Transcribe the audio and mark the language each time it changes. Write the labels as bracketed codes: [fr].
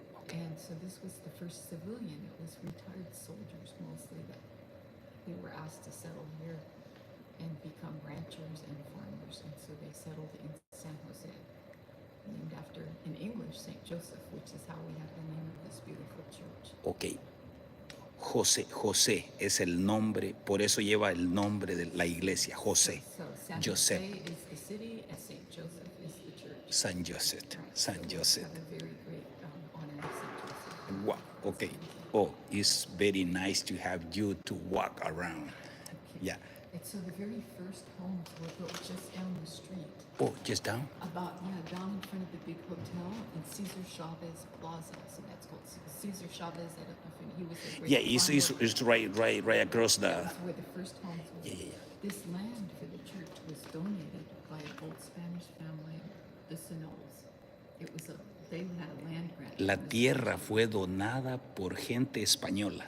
[en] And so this was the first civilian. It was retired soldiers mostly that they were asked to settle here and become ranchers and farmers. And so they settled in San Jose, named after, in English, St. Joseph, which is how we have the name of this beautiful church. Ok. [es] José es el nombre, por eso lleva el nombre de la iglesia, José. [en] So San José. Jose is the city and St. Joseph is the church. San Joseph. Right. San So Joseph. we have a very great honor of St. Joseph. Wow, okay. Oh, it's very nice to have you to walk around. Okay. Yeah. And so the very first homes were built just down the street. Oh, just down? Down in front of the big hotel in Cesar Chavez Plaza. So that's called Cesar Chavez. I don't know if he was a great It's right across the. That's where the first homes were. Yeah. This land for the church was donated by an old Spanish family, the Sonols. They had a land grant. [es] La tierra fue donada por gente española.